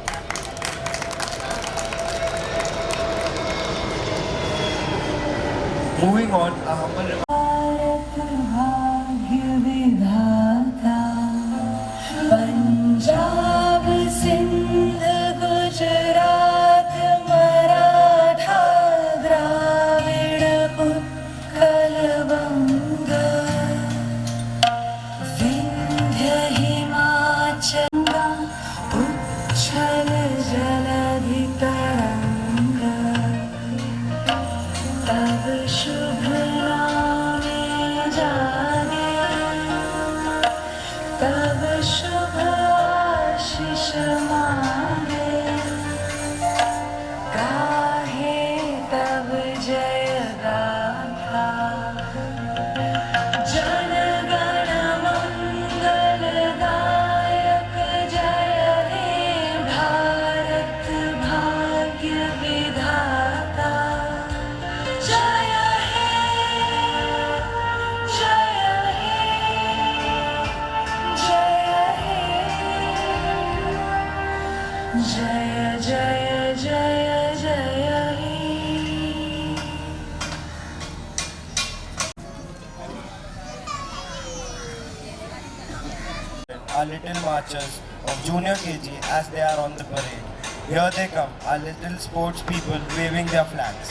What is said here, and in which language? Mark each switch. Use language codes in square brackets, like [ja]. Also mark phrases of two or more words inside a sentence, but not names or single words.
[en] Moving on, a humble [bn] Punjab, Sindh, Gujarat, Maratha, Dravida, Utkal, Banga, বিন্ধ্য হিমাচল উচ্ছল জলধি তরঙ্গ তব শুভ নামে জানে, তব শুভ আশিস মাগে গাহে তব জয় গাথা, জন গণ মঙ্গল দায়ক জয় হে ভারত ভাগ্য বিধাতা জয় হে জয় হে জয় হে জয় জয় জয় জয় হে. [en] our little marchers of junior KG as they are on the parade. Here they come, our little sports people waving their flags.